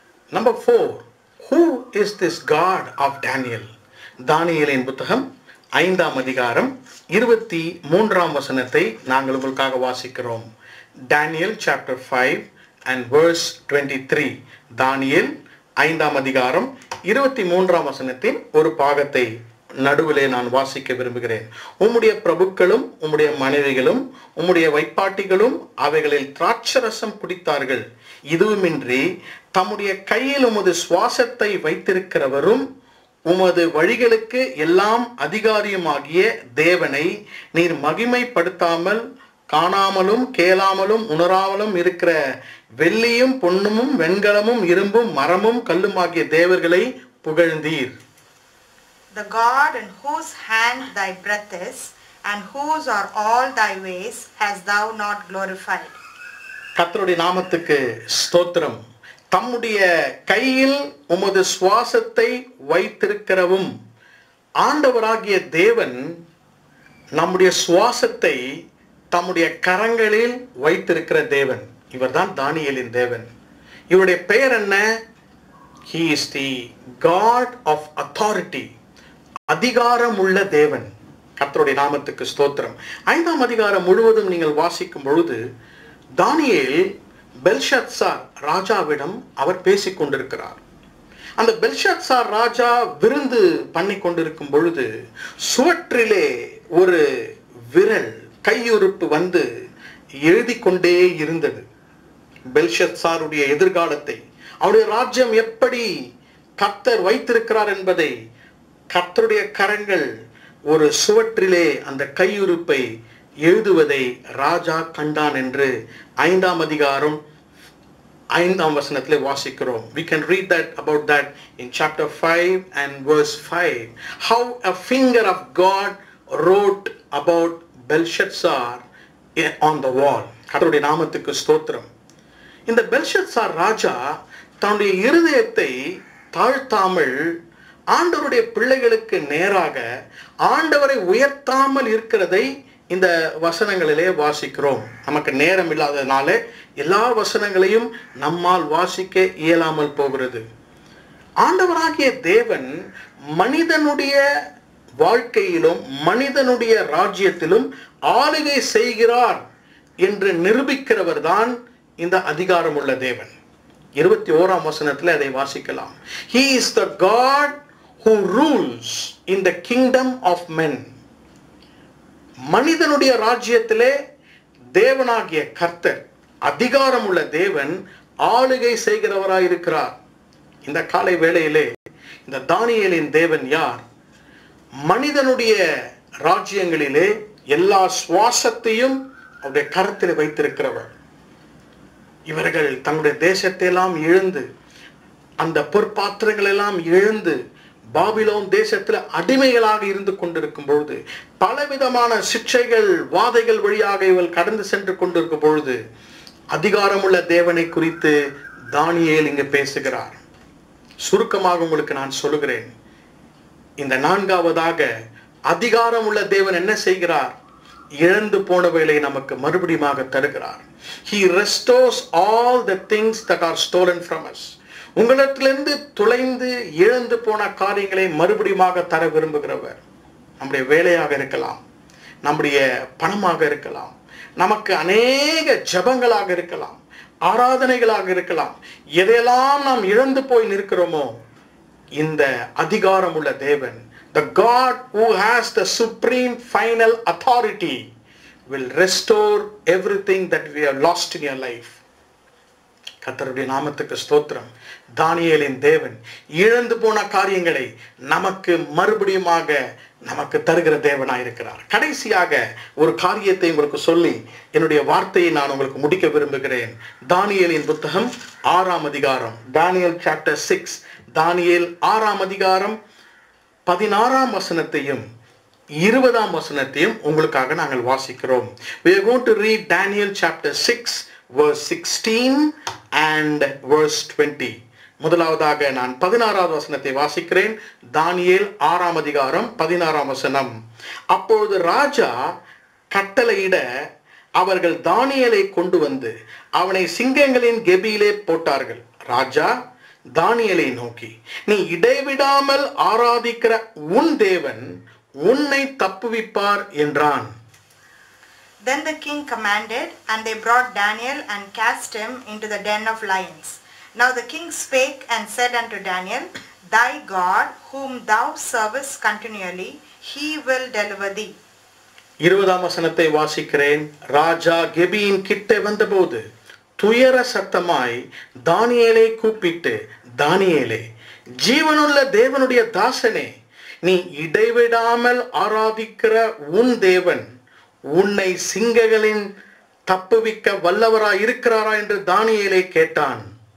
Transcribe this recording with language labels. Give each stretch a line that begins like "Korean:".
English: Number 4, who is this God of Daniel?
Tamil: தானியேலின் புத்தகம் 5ஆம் அதிகாரம் 23ஆம் வசனத்தை நாங்கள் உங்களுக்காக வாசிக்கிறோம்.
English: Daniel chapter 5 and verse 23.
Tamil: தானியேல் 5ஆம் அதிகாரம் 23ஆம் வசனத்தின் ஒரு பாகத்தை நடுவிலே நான் வாசிக்க விரும்புகிறேன். உம்முடைய பிரபுக்களும் உம்முடைய மனைவிகளும் உம்முடைய வைப்பாட்டிகளும் அவைகளில் திராட்சரசம் குடித்தார்கள். இதுவுமின்றி தம்முடைய கையில் உமது சுவாசத்தை வைத்திருக்கிறவரும் உமது வழிகளுக்கு எல்லாம் அதிகாரியுமாகிய தேவனை நீர் மகிமைப்படுத்தாமல், காணாமலும் கேளாமலும் உணராமலும் இருக்கிற வெள்ளியும் பொன்னும் வெண்கலமும் இரும்பும் மரமும் கல்லுமாகிய தேவர்களை புகழ்ந்தீர்.
English: The God in whose hand thy breath is, and whose are all thy ways, hast thou not glorified.
Tamil: கர்த்தருடைய நாமத்துக்கு ஸ்தோத்திரம். தம்முடைய கையில் உமது சுவாசத்தை வைத்திருக்கிறவும், ஆண்டவராகிய தேவன் நம்முடைய சுவாசத்தை தம்முடைய கரங்களில் வைத்திருக்கிற தேவன். இவர்தான் தானியேலின் தேவன். இவருடைய பெயர் என்ன?
English: He is the God of authority.
Tamil: அதிகாரம் உள்ள தேவன். கர்த்தருடைய நாமத்துக்கு ஸ்தோத்திரம். 5ஆம் அதிகாரம் முழுவதும் நீங்கள் வாசிக்கும் பொழுது தானியேல் பெல்ஷத்சார் ராஜாவிடம் அவர் பேசிக் கொண்டிருக்கிறார். அந்த பெல்ஷத்சார் ராஜா விருந்து பண்ணி கொண்டிருக்கும் பொழுது சுவற்றிலே ஒரு விரல் கையுறுப்பு வந்து எழுதி கொண்டே இருந்தது. பெல்ஷத்சாருடைய எதிர்காலத்தை, அவருடைய ராஜ்யம் எப்படி கர்த்தர் வைத்திருக்கிறார் என்பதை கர்த்தருடைய கரங்கள் ஒரு சுவற்றிலே அந்த கையுறுப்பை எழுதுவதை ராஜா கண்டான் என்று 5ஆம் அதிகாரம் 5ஆம் வசனத்திலே வாசிக்கிறோம்.
English: We can read that about that in chapter 5 and verse 5. How a finger of God wrote about Belshazzar on the wall.
Tamil: கர்த்தருடைய நாமத்துக்கு ஸ்தோத்திரம். இந்த பெல்ஷத்சார் ராஜா தன்னுடைய இருதயத்தை தாழ்த்தாமல் ஆண்டவருடைய பிள்ளைகளுக்கு நேராக ஆண்டவரை உயர்த்தாமல் இருக்கிறதை இந்த வசனங்களிலே வாசிக்கிறோம். நமக்கு நேரம் இல்லாததுனால எல்லா வசனங்களையும் நம்மால் வாசிக்க இயலாமல் போகிறது. ஆண்டவராகிய தேவன் மனிதனுடைய வாழ்க்கையிலும் மனிதனுடைய ராஜ்யத்திலும் ஆளுகை செய்கிறார் என்று நிரூபிக்கிறவர் தான் இந்த அதிகாரமுள்ள தேவன். 21ஆம் வசனத்தில் அதை வாசிக்கலாம்.
English: He is the God who rules in the kingdom of men.
Tamil: மனிதனுடைய ராஜ்யத்திலே தேவனாகிய கர்த்தர், அதிகாரமுள்ள தேவன் ஆளுகை செய்கிறவராய் இருக்கிறார். இந்த காலை வேளையிலே இந்த தானியேலின் தேவன் யார்? மனிதனுடைய ராஜ்யங்களிலே எல்லா சுவாசத்தையும் அவருடைய கரத்தில் வைத்திருக்கிறவர். இவர்கள் தங்களுடைய தேசத்தை எல்லாம் இழந்து, அந்த பொற்பாத்திரங்கள் எல்லாம் இழந்து பாபிலோன் தேசத்தில் அடிமைகளாக இருந்து கொண்டிருக்கும் பொழுது, பலவிதமான சிக்ஷைகள் வாதைகள் வழியாக இவள் கடந்து சென்று கொண்டிருக்கும் பொழுது, அதிகாரமுள்ள தேவனை குறித்து தானியேல் இங்கு பேசுகிறார். சுருக்கமாக உங்களுக்கு நான் சொல்லுகிறேன். இந்த நான்காவதாக அதிகாரமுள்ள தேவன் என்ன செய்கிறார்? இழந்து போனவைகளை நமக்கு மறுபடியும் தருகிறார்.
English: He restores all the things that are stolen from us.
Tamil: உங்களிடத்திலிருந்து தொலைந்து இழந்து போன காரியங்களை மறுபடியும் தர விரும்புகிறவர். நம்முடைய வேலையாக இருக்கலாம், நம்முடைய பணமாக இருக்கலாம், நமக்கு அநேக ஜபங்களாக இருக்கலாம், ஆராதனைகளாக இருக்கலாம். எதையெல்லாம் நாம் இழந்து போய் நிற்கிறோமோ, இந்த அதிகாரம் உள்ள தேவன்,
English: the God who has the supreme final authority, will restore everything that we have lost in your life.
Tamil: கர்த்தருடைய நாமத்துக்கு ஸ்தோத்திரம். தானியேலின் தேவன் இழந்து போன காரியங்களை நமக்கு மறுபடியும் நமக்கு தருகிற தேவனாய் இருக்கிறார். கடைசியாக ஒரு காரியத்தை உங்களுக்கு சொல்லி என்னுடைய வார்த்தையை நான் உங்களுக்கு முடிக்க விரும்புகிறேன். தானியேலின் புத்தகம் 6ஆம் அதிகாரம்,
English: Daniel chapter 6.
Tamil: தானியேல் 6ஆம் அதிகாரம் 16ஆம் வசனத்தையும் 20ஆம் வசனத்தையும் உங்களுக்காக நாங்கள் வாசிக்கிறோம்.
English: We are going to read Daniel chapter 6 verse 16 and verse 20.
Tamil: முதலாவதாக நான் 16ஆவது வசனத்தை வாசிக்கிறேன். தானியேல் 6ஆம் அதிகாரம் 16ஆம் வசனம். அப்பொழுது ராஜா கட்டளையிட அவர்கள் தானியேலை கொண்டு வந்து அவனை சிங்கங்களின் கெபியிலே போட்டார்கள். ராஜா தானியேலை நோக்கி, நீ இடைவிடாமல் ஆராதிக்கிற உன் தேவன் உன்னை தப்புவிப்பார் என்றான்.
English: Then the king commanded, and they brought Daniel and cast him into the den of lions. Now the king spake and said unto Daniel, Thy God, whom thou servest continually, he will deliver thee.
Tamil: 20ஆம் வசனத்தை வாசிக்கிறேன். ராஜா கெபியின் கிட்டே வந்தபோது துயர சத்தமாய் தானியேலை கூப்பிட்டு, தானியேலே, ஜீவனுள்ள தேவனுடைய தாசனே, நீ இடைவிடாமல் ஆராதிக்கிற உன் தேவன் உன்னை சிங்கங்களின் தப்புவிக்க வல்லவராய் இருக்கிறாரா என்று தானியேலை கேட்டான்.